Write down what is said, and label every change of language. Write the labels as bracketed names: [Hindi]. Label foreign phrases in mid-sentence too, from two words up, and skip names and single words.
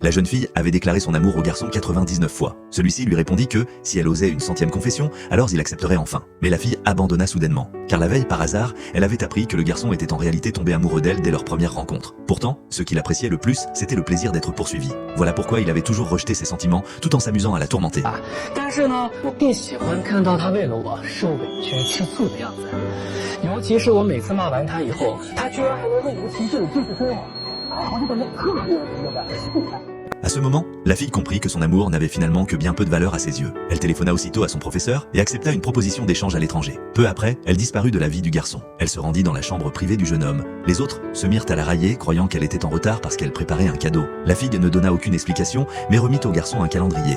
[French] La jeune fille avait déclaré son amour au garçon 99 fois. Celui-ci lui répondit que, si elle osait une 100e confession, alors il accepterait enfin. Mais la fille abandonna soudainement, car la veille, par hasard, elle avait appris que le garçon était en réalité tombé amoureux d'elle dès leur première rencontre. Pourtant, ce qu'il appréciait le plus, c'était le plaisir d'être poursuivi. Voilà pourquoi il avait toujours rejeté ses sentiments, tout en s'amusant à la tourmenter. [Chinese] 但是呢，我更喜欢看到他为了我受委屈吃醋的样子，尤其是我每次骂完他以后，他居然还能若无其事的继续追我，我就感觉特别有成就感。 [French] À ce moment, la fille comprit que son amour n'avait finalement que bien peu de valeur à ses yeux. Elle téléphona aussitôt à son professeur et accepta une proposition d'échange à l'étranger. Peu après, elle disparut de la vie du garçon. Elle se rendit dans la chambre privée du jeune homme. Les autres se mirent à la railler, croyant qu'elle était en retard parce qu'elle préparait un cadeau. La fille ne donna aucune explication, mais remit au garçon un calendrier.